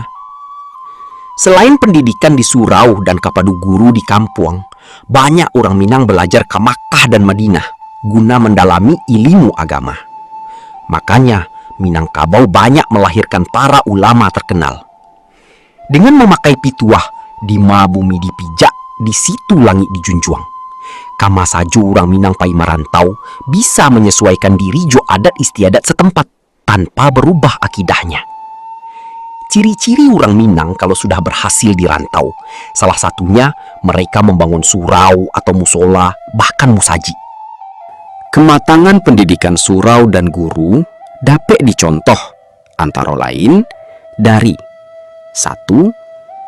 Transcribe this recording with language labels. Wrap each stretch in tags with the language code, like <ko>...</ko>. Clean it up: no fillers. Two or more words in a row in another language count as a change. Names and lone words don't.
<id>Selain pendidikan di surau dan kepada guru di kampung, banyak orang Minang belajar ke Makkah dan Madinah guna mendalami ilmu agama. Makanya Minangkabau banyak melahirkan para ulama terkenal. Dengan memakai pituah, di ma bumi dipijak, di situ langit dijunjung. Kama saja orang Minang pai merantau bisa menyesuaikan diri jo adat istiadat setempat tanpa berubah akidahnya. Ciri-ciri orang Minang kalau sudah berhasil dirantau, salah satunya mereka membangun surau atau musola, bahkan musaji. Kematangan pendidikan surau dan guru dapat dicontoh antara lain dari 1.</id>